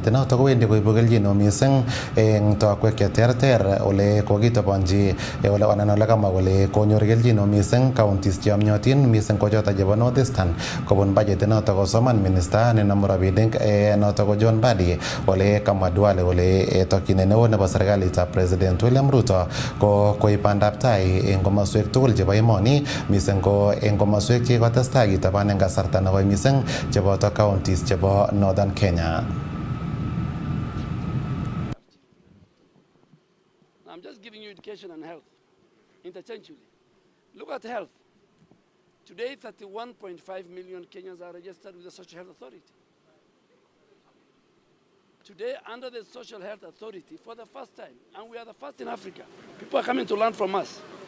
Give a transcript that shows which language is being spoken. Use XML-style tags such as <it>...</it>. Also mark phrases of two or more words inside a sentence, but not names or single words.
<kln>noto kowendi koibu kelchin mising eng tokwek cheterter ole kokitobonji ole anan ole kamwa kole konyor kelchin mising counties cheyomyotin mising ko choto chebo North Eastern kobun budget noto kosoman minister nenomu rabinik noto ko John Badi ole kamwa Duale kole tokyinet neo nebo serikalitab President William Ruto ko koib bandab tai eng komoswek tugul chebo emoni mising ko eng komoswek chekotestai kitaban eng kasarta nekoi mising cheboto counties chebo Northern Kenya.</kln> <en>I'm just giving you education and health interchangeably. Look at health. Today, 31.5 million Kenyans are registered with the Social Health Authority. Today, under the Social Health Authority, for the first time, and we are the first in Africa, people are coming to learn from us.</en>